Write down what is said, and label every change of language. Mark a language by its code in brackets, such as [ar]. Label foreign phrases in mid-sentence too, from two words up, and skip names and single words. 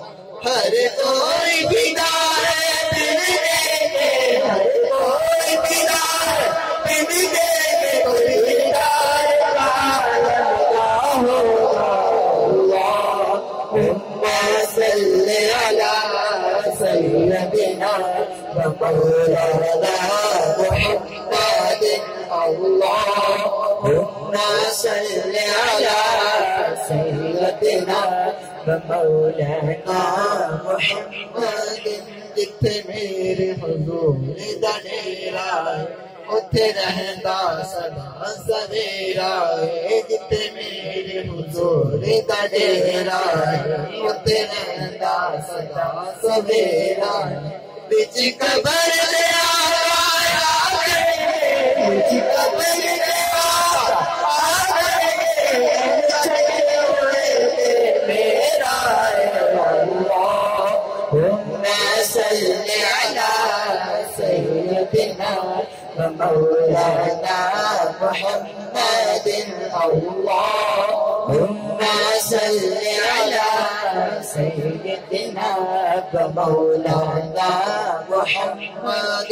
[ur] ہر کوئی بیدار ہے دل دیکھے، ہر کوئی بیدار دل دیکھے، کوئی بیدار کا عالم کیا ہوگا۔ [ar] اللہم صلی علی سیدنا و مولانا محمد۔ اللهم صل على سيدنا ومولانا محمد [pa] جتھے میرے حضور دا ڈیرا ہے اتھے رہندا سدا سویرا ہے جتھے میرے حضور دا ڈیرا ہے اتھے رہندا سدا سویرا ہے بچ قبر دے آیا بچ قبر دے [ar] صل على سيدنا ومولانا محمد اللهم صل على سيدنا ومولانا محمد